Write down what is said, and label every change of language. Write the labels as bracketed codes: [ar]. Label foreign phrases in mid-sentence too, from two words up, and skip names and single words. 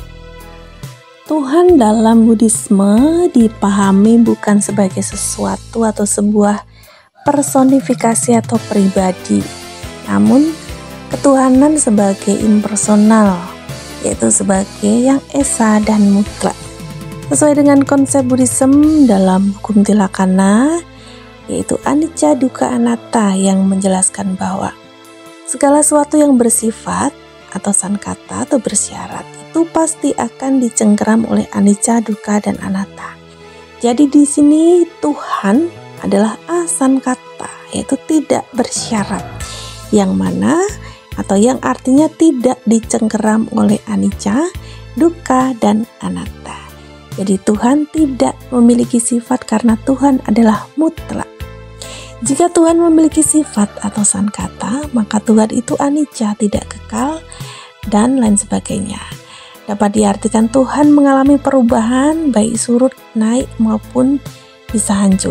[id] Tuhan dalam Buddhisme dipahami bukan sebagai sesuatu atau sebuah personifikasi atau pribadi, namun ketuhanan sebagai impersonal, yaitu sebagai yang esa dan mutlak. Sesuai dengan konsep Buddhism dalam hukum Tilakkhana, yaitu [pi] anicca, dukkha, anatta, [id] yang menjelaskan bahwa segala sesuatu yang bersifat atau sankata atau bersyarat itu pasti akan dicengkeram oleh [pi] anicca, dukkha, [id] dan anatta. Jadi di sini Tuhan adalah asankata, yaitu tidak bersyarat, yang mana atau yang artinya tidak dicengkeram oleh [pi] anicca, dukkha, [id] dan anatta. Jadi Tuhan tidak memiliki sifat karena Tuhan adalah mutlak. Jika Tuhan memiliki sifat atau sankata, maka Tuhan itu anicca, tidak kekal, dan lain sebagainya. Dapat diartikan Tuhan mengalami perubahan, baik surut, naik, maupun bisa hancur.